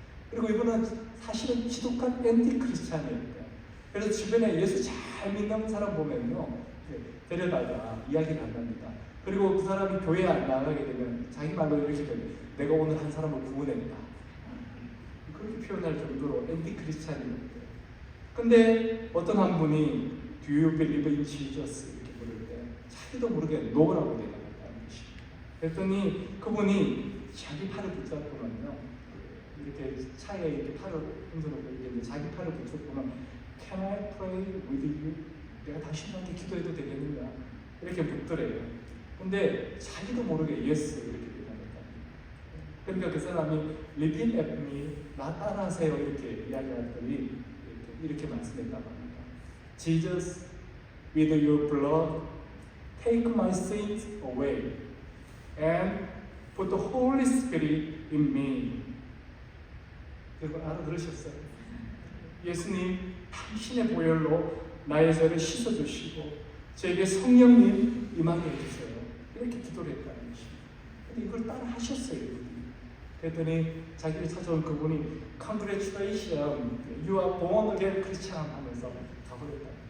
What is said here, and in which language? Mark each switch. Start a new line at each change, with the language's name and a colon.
Korean: 그리고 이분은 사실은 지독한 앤티 크리스찬이었대요. 그래서 주변에 예수 잘 믿는 사람 보면요, 데려다가 이야기를 한답니다. 그리고 그 사람이 교회에 안 나가게 되면 자기 말로 이렇게 돼요. 내가 오늘 한 사람을 구원했다. 그렇게 표현할 정도로 앤티 크리스찬이었대요. 근데 어떤 한 분이
English: Do you believe in Jesus?
Korean: 이렇게 물을 때 자기도 모르게 노라고 대답했다는 것입니다. 그랬더니 그분이 자기 팔을 붙잡고는요, 이렇게 차에 이렇게 팔을 흔들고 이렇게 자기 팔을 붙잡고는
English: Can I pray with you?
Korean: 내가 당신한테 기도해도 되겠느냐? 이렇게 묻더래요. 근데 자기도 모르게
English: yes
Korean: 이렇게 대답했다. 그러니까 그 사람이
English: Repeat at me,
Korean: 나 따라하세요 이렇게 이야기했더니 이렇게 말씀했다고 합니다.
English: Jesus, with your blood, take my sins away, and put the Holy Spirit in me.
Korean: 여러분 알아들으셨어요? 예수님, 당신의 보혈로 나의 죄를 씻어주시고 저에게 성령님 임하게 해주세요. 이렇게 기도를 했다는 것입니다. 근데 이걸 따라 하셨어요. 그랬더니 자기를 찾아온 그분이
English: Congratulations, you are born again Christian
Korean: 하면서 가버렸답니다.